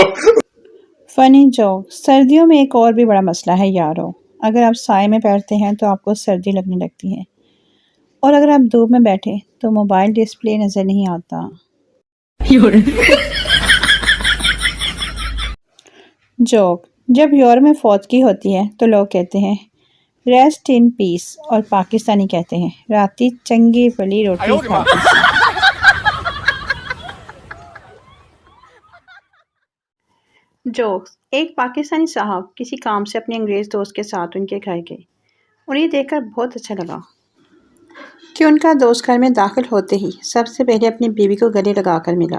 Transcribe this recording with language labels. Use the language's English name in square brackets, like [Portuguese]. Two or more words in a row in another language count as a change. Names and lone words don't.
[English] funny joke, [Hindi] सर्दियों में एक और भी बड़ा मसला है यारो, अगर आप साए में बैठते हैं तो आपको सर्दी लगने लगती है, और अगर आप धूप में बैठे तो मोबाइल डिस्प्ले नज़र नहीं आता। जोक, जब यूरोप में फौतगी होती है तो लोग कहते हैं [English] rest in peace, [Hindi] और पाकिस्तानी कहते हैं [Punjabi] راتی چنگی بھلی [Chinese] 哎 [Punjabi] रोटी [Chinese] 呦我的妈！ [Punjabi] खाती। [Hindi] जोक्स, एक पाकिस्तानी साहब किसी काम से अपने अंग्रेज़ दोस्त के साथ उनके घर गए। उन्हें ये देखकर बहुत अच्छा लगा कि उनका दोस्त घर में दाखिल होते ही सबसे पहले अपनी बीवी को गले लगाकर मिला।